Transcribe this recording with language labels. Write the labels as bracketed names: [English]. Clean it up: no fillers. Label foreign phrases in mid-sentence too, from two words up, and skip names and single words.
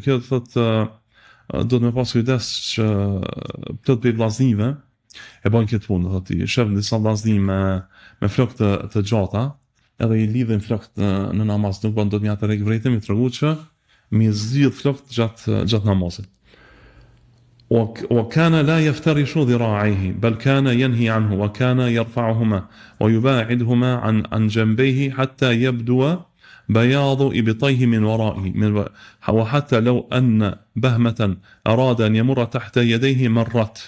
[Albanian] Kjo thotë duhet me pas kujdes që plot për vllaznive e bën këtë punë, thotë i shef disa vllazni me flokë të gjata, edhe i lidhin flokët në namaz, nuk bën dot me atë vretëm i tregu që mi zgjidh flokët gjatë namazit. [Arabic] وكان لا يفترش ذراعيه بل كان ينهي عنه وكان يرفعهما ويباعدهما عن جنبيه حتى يبدو بياض إبطيه من ورائه وحتى لو أن بهمة أراد أن يمر تحت يديه مرت.